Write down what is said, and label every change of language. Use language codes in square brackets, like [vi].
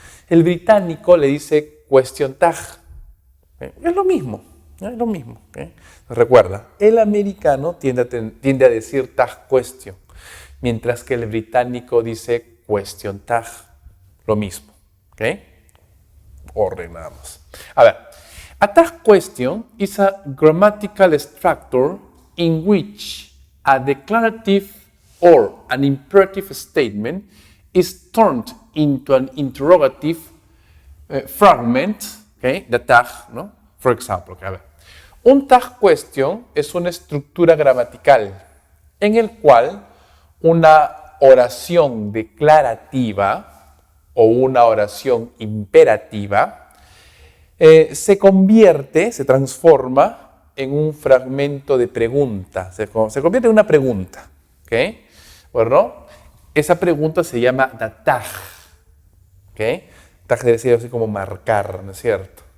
[es] El británico le dice question tag. Es lo mismo, ¿ya? Es lo mismo. Recuerda, el americano tiende a decir tag question, mientras que el británico dice question tag, lo mismo, Orden nada más. A ver, [en] a tag question is a grammatical structure in which a declarative or an imperative statement is turned into an interrogative fragment, the tag, ¿no? For example, [es] a ver, un tag question es una estructura gramatical en el cual una oración declarativa o una oración imperativa se transforma en un fragmento de pregunta, se convierte en una pregunta, Bueno, esa pregunta se llama the tag, Tag debe decir así como marcar, ¿no es cierto?